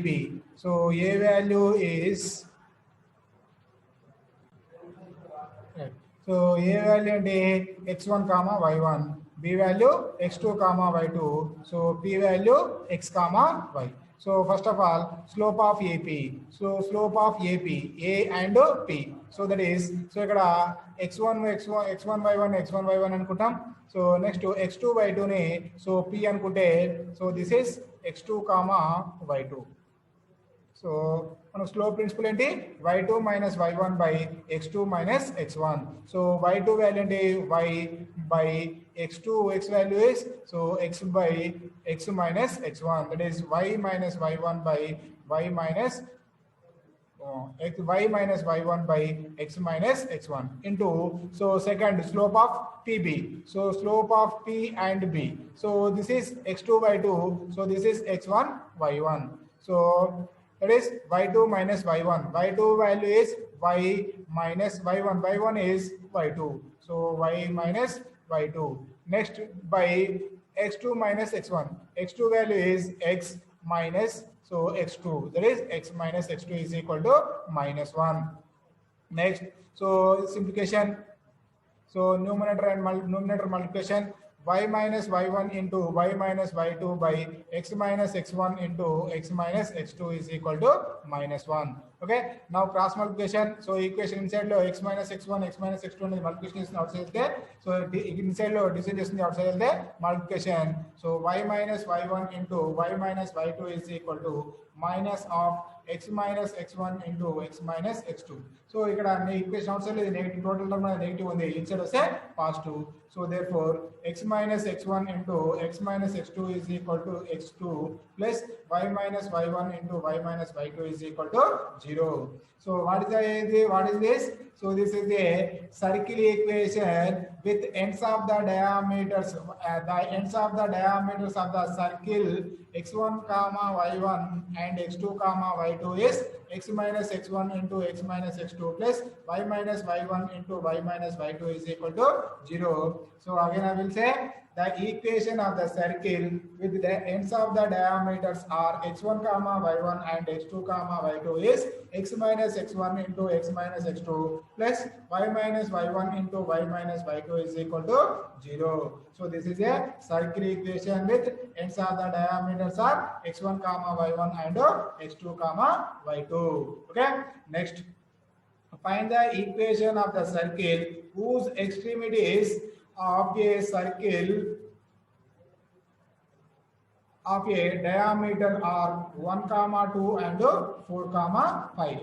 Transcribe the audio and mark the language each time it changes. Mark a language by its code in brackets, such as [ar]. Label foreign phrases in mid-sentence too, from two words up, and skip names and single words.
[en] So A value is right, so A value and x1 comma y1, b value x2 comma y2, so p value x comma y. So first of all slope of AP, so slope of AP a and p, so that is, so [te] ఇక్కడ x1 y1 అనుకుంటాం. [en] so next x2 y2 [te] ని సో p అనుకుంటే, [en] so this is x2 comma y2. [te] సో మన [en] slope principle [te] ఏంటి, [en] y2 minus y1 by x2 minus x1. so y2 value అంటే y by x2, x value is so x by x minus x1, that is y minus y1 by y minus y minus y1 by x minus x1 into, so second slope of PB, so slope of P and B, so this is x2 y2, so this is x1 y1, so that is y2 minus y1, y2 value is y minus y1, y1 is y2, so y minus y2. Next by x2 minus x1. x2 value is x minus, so x2, that is x minus x2 is equal to minus 1. Next, so simplification. So numerator and numerator multiplication, y minus y1 into y minus y2 by x minus x1 into x minus x2 is equal to minus 1. Okay. Now cross multiplication. So equation inside lo x minus x1, x minus x2 అనేది multiplication is outside there. So inside lo division చేస్తుంది outside there multiplication. So y minus y1 into y minus y2 is equal to minus of x minus x1 into x minus x2. So ఇక్కడ equation outside లో negative, total term negative ఉంది, inside వస్తే positive. So therefore x minus x1 into x minus x2 is equal to x2 plus y minus y1 into y minus y2 is equal to 0. So what is this? So this is a circle equation with ends of the diameters, the ends of the diameters of the circle x1 comma y1 and x2 comma y2 is x minus x1 into x minus x2 plus y minus y1 into y minus y2 is equal to 0. So again I will say the equation of the circle with the ends of the diameters are x1 comma y1 and x2 comma y2 is x minus x1 into x minus x2 plus y minus y1 into y minus y2 is equal to 0. So this is a circle equation with ends of the diameters are x1 comma y1 and x2 comma y2. Okay. Next, find the equation of the circle whose extremities of a circle of a diameter are 1 comma 2 and 4 comma 5.